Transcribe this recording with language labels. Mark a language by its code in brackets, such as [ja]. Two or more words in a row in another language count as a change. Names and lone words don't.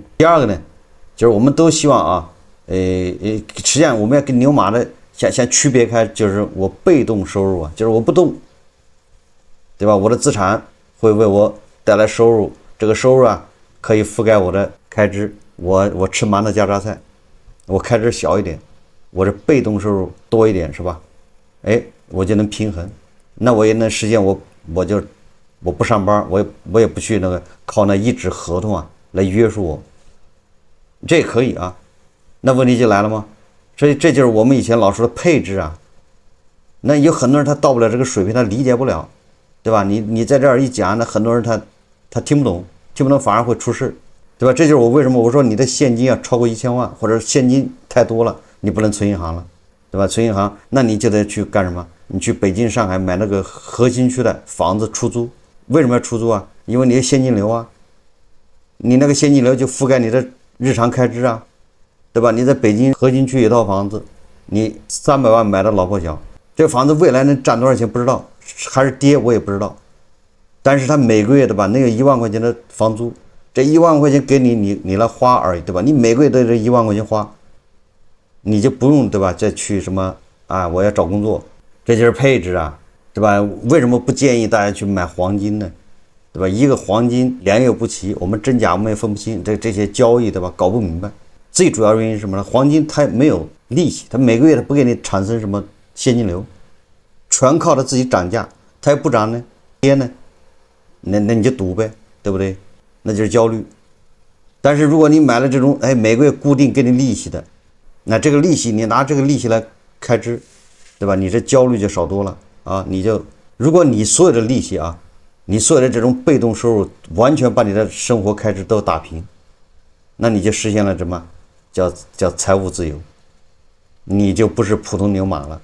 [zh] 第二個呢，就是我們都希望啊，實際上我們要跟牛馬的先區別開，就是我被動收入啊，就是我不動，對吧？我的資產會為我帶來收入，這個收入啊可以覆蓋我的開支，我吃饅頭加榨菜，我開支小一點，我的被動收入多一點，是吧？我就能平衡，那我也能實現我不上班，我也不去那個靠那一紙合同啊來約束我，這也可以啊。那問題就來了嗎？所以這就是我們以前老說的配置啊。那有很多人他到不了這個水平，他理解不了，對吧？你在這兒一講，那很多人他聽不懂反而會出事，對吧？這就是我為什麼我說你的現金要超過1000萬，或者現金太多了，你不能存銀行了，對吧？存銀行，那你就得去幹什麼？你去北京、上海買那個核心區的房子出租，為什麼要出租啊？因為你有現金流啊，你那個現金流就覆蓋你的日常開支啊，對吧？你在北京核心區有一套房子，你300萬買的老破小，這個房子未來能賺多少錢不知道，還是跌我也不知道，但是他每個月對吧，能有1萬塊錢的房租，這1萬塊錢給你來花而已，對吧？你每個月都這1萬塊錢花，你就不用對吧？再去什麼啊？我要找工作。這就是配置啊，對吧？為什麼不建議大家去買黃金呢？對吧？一個黃金良莠不齊，我們真假我們也分不清，這些交易對吧？搞不明白。最主要原因是什麼呢？黃金它沒有利息，它每個月它不給你產生什麼現金流，全靠它自己漲價，它也不漲呢，跌呢，那你就賭唄，對不對？那就是焦慮。但是如果你買了這種每個月固定給你利息的，那這個利息你拿這個利息來開支，對吧？你這焦慮就少多了啊！如果你所有的利息啊，你所有的這種被動收入完全把你的生活開支都打平，那你就實現了什麼？叫財務自由，你就不是普通牛馬了。